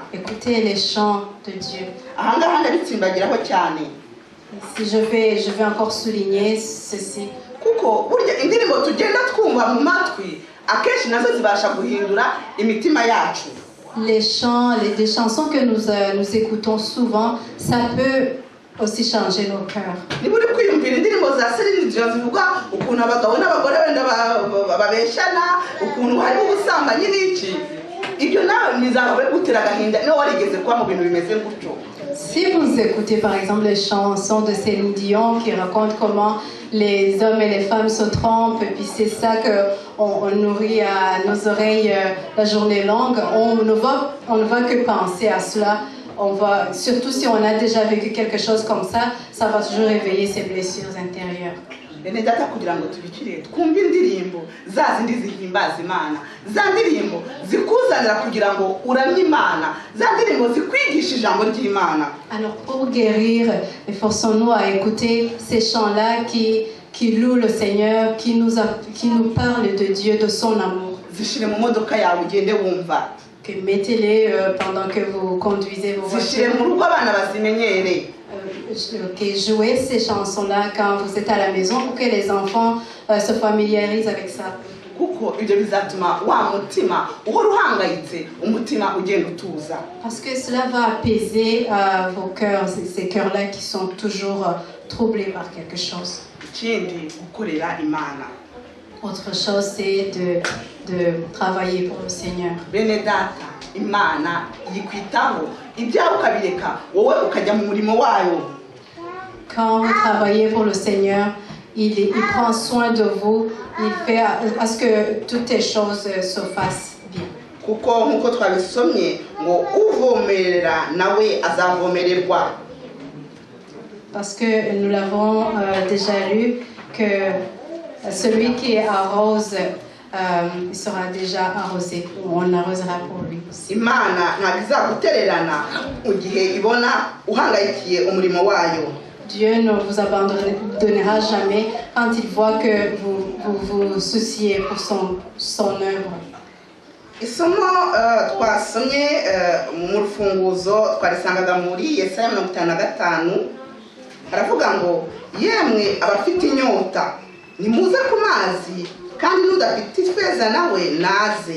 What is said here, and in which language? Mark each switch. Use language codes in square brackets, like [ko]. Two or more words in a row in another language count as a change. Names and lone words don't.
[fr] Écouter les chants de Dieu. [rw] Ahangaha ndabitsimbagiraho cyane. [fr] Si je vais encore souligner ceci. [rw] Kuko burya indirimbo tugenda twumva mu matwi akenshi nazo zibasha guhindura imitima yacu. [fr] Les chants, des chansons que nous écoutons souvent, ça peut aussi changer nos cœurs. [rw] Niba uri kwiyumvira indirimbo za Celine Dion zivuga ukuntu abagabo n'abagore wenda babeshana, ukuntu hari ubusambanyi n'iki, ibyo nawe bizaba gutera agahinda niba warigeze kuba mu bintu bimeze gutyo. [fr] Si vous écoutez par exemple les chansons de Céline Dion qui racontent comment les hommes et les femmes se trompent, et puis c'est ça qu'on nourrit à nos oreilles la journée longue, on ne va que penser à cela. Surtout si on a déjà vécu quelque chose comme ça va toujours réveiller ces blessures intérieures. [rw] Bene data kugira ngo tubikire twumve indirimbo za zindi zihimbaza Imana, za ndirimbo zikuzanira kugira ngo uramye Imana, za ndirimbo zikwigisha ijambo ry'Imana. [fr] Alors pour guérir, efforçons-nous à écouter ces chants-là qui louent le Seigneur, qui nous parlent de Dieu, de son amour. [rw] Zishire mu modoka yawe ugende wumva. [fr] mettez-les pendant que vous conduisez vos [rw] zishyire [fr] voitures. [rw] mu rugo abana bazimenyere. [fr] Jouez ces chansons-là quand vous êtes à la maison pour que les enfants se familiarisent avec ça. [rw] Kuko ibyo bizatuma wa mutima uhora uhangayitse umutima ugenda utuza. [fr] Parce que cela va apaiser vos cœurs, ces cœurs-là qui sont toujours troublés par quelque chose. [rw] Ikindi gukorera Imana. [fr] Autre chose, c'est de travailler pour le Seigneur. [rw] Bene data, Imana yikwitaho ibyawe ukabireka wowe ukajya mu murimo wayo. [fr] Quand vous travaillez pour le Seigneur, il prend soin de vous, il fait à ce que toutes les choses se fassent bien. [rw] Kuko nkuko twabisomye ngo uvomerera nawe azavomererwa. [fr] Parce que nous l'avons déjà lu, que celui qui arrose, il sera déjà arrosé, ou on arrosera pour lui. [rw] Imana ntabwo izagutererana mu gihe ibona uhangayikiye umurimo wayo. [fr] Dieu ne vous abandonnera jamais quand il voit que vous vous souciez pour son œuvre. [rw] Isomo twasomye mu rufunguzo twarisangaga muri Yesaya 55. Haravuga ngo yemwe abafite inyota nimuze ku mazi kandi n'udafite ifeza nawe naze.